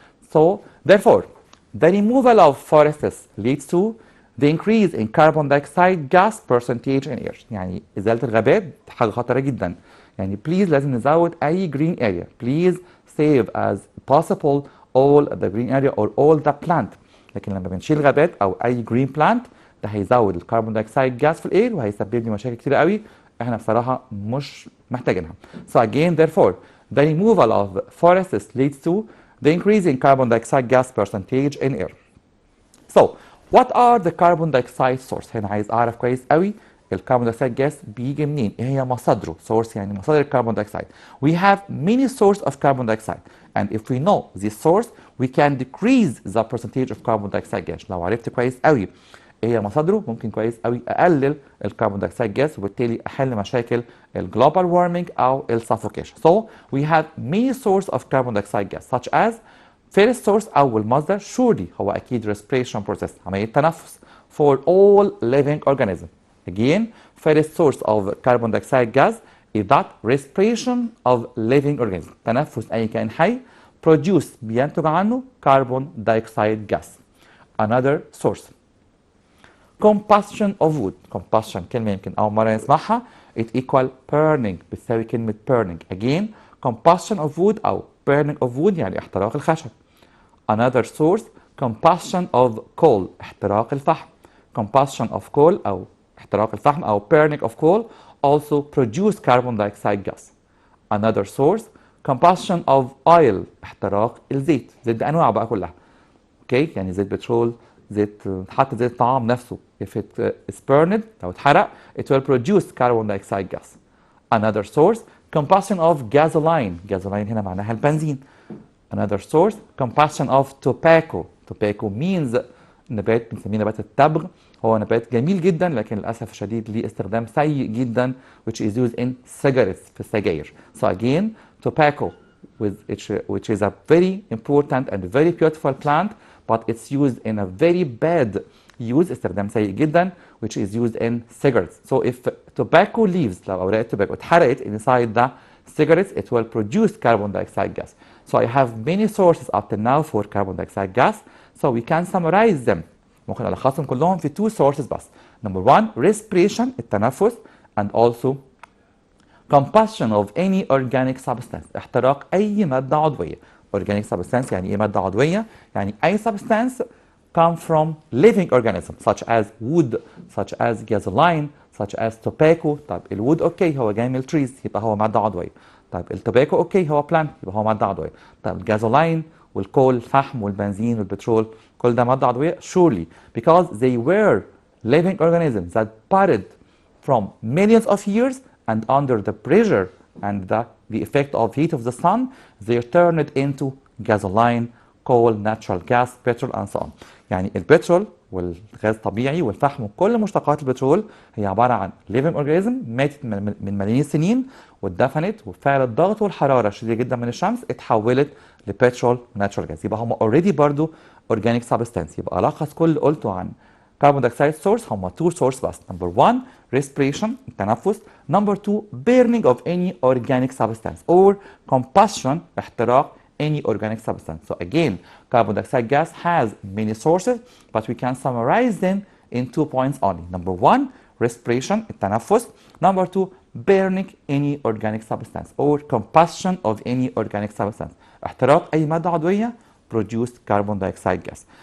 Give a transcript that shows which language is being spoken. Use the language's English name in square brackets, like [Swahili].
[English] So therefore, the removal of forests leads to the increase in carbon dioxide gas percentage in air. [Arabic] يعني إزالة الغابات حاجة خطرة جدا. يعني please لازم نزود أي green area. [English] Please save as possible all the green area or all the plant. [Arabic] لكن لما بنشيل غابات أو أي green plant ده هيزود الكربون دايوكسيد جاز في الاير وهيسبب لي مشاكل كتير قوي احنا بصراحة مش محتاجينها. [English] So again, therefore, the removal of forests leads to the increase in carbon dioxide gas percentage in air. So what are the carbon dioxide source؟ [Arabic] هنا عايز اعرف كويس قوي الكربون دايوكسيد جاس بيجي منين؟ ايه هي مصادره؟ source يعني مصادر الكربون دايوكسيد. [English] We have many source of carbon dioxide and if we know this source we can decrease the percentage of carbon dioxide gas. [Arabic] لو عرفت كويس قوي ايه هي مصادره ممكن كويس قوي اقلل الكربون دايوكسيد جاس وبالتالي احل مشاكل الجلوبال وارمينج او السفوكيشن. [English] So we have many source of carbon dioxide gas such as first source [Arabic] أول مصدر [English] surely [Arabic] هو أكيد [English] respiration process [Arabic] عملية تنفس [English] for all living organism. Again, first source of carbon dioxide gas is that respiration of living organism. [Arabic] تنفس أي كائن حي produce بينتج عنه carbon dioxide gas. [English] Another source combustion of wood. [Arabic] combustion كلمة يمكن أول مرة نسمعها. [English] it equal burning [Arabic] بتساوي كلمة [English] burning. Again, combustion of wood أو burning of wood [Arabic] يعني احتراق الخشب. [English] Another source combustion of coal [Arabic] احتراق الفحم. [English] combustion of coal [Arabic] أو احتراق الفحم أو [English] burning of coal also produce carbon dioxide gas. Another source combustion of oil [Arabic] احتراق الزيت. زيت بأنواع بقى كلها. اوكي يعني زيت بترول، زيت حتى زيت الطعام نفسه [English] if it is burned [Arabic] لو اتحرق [English] it will produce carbon dioxide gas. Another source combustion of gasoline. [Arabic] gasoline هنا معناها البنزين. [English] Another source combustion of tobacco. tobacco means [Arabic] نبات بنسميه نبات التبغ. هو نبات جميل جدا لكن للأسف الشديد ليه استخدام سيء جدا [English] which is used in cigarettes [Arabic] في السجاير. [English] So again, tobacco which is a very important and very beautiful plant but it's used in a very bad use [Arabic] استخدام سيء جدا [English] which is used in cigarettes. So if tobacco leaves [Arabic] لو أوراق التوباكو اتحرقت [English] inside the cigarettes it will produce carbon dioxide gas. So I have many sources up to now for carbon dioxide gas. So we can summarize them. [Arabic] ممكن ألخصهم كلهم في two sources بس. [English] Number one, respiration التنفس and also combustion of any organic substance [Arabic] احتراق أي مادة عضوية. [English] Organic substance [Arabic] يعني إيه مادة عضوية؟ يعني أي [English] substance come from living organisms such as wood, such as gasoline, such as tobacco. [Arabic] طيب الwood أوكي هو جاي من التريز يبقى هو مادة عضوية. طيب التوباكو أوكي هو plant يبقى هو مادة عضوية. طيب الجازولاين والكول الفحم والبنزين والبترول كل ده مادة عضوية [English] surely because they were living organisms that parted from millions of years and under the pressure and the effect of heat of the sun they turned into gasoline, coal, natural gas, petrol and so on. [Arabic] يعني البترول والغاز الطبيعي والفحم وكل مشتقات البترول هي عباره عن living organism ماتت من ملايين السنين واتدفنت، وبفعل الضغط والحراره الشديده جدا من الشمس اتحولت لبترول وناتشورال جاز. يبقى هم اوريدي برضو اورجانيك سبستانس. يبقى الخص كل اللي قلته عن كربون دايوكسيد سورس هم تو سورس بس. [English] Number 1 respiration التنفس. Number 2 burning of any organic substance or combustion احتراق any organic substance. So again, carbon dioxide gas has many sources, but we can summarize them in 2 points only. Number 1 respiration التنفس. Number 2 burning any organic substance or combustion of any organic substance [Arabic] احتراق أي مادة عضوية [English] produced carbon dioxide gas.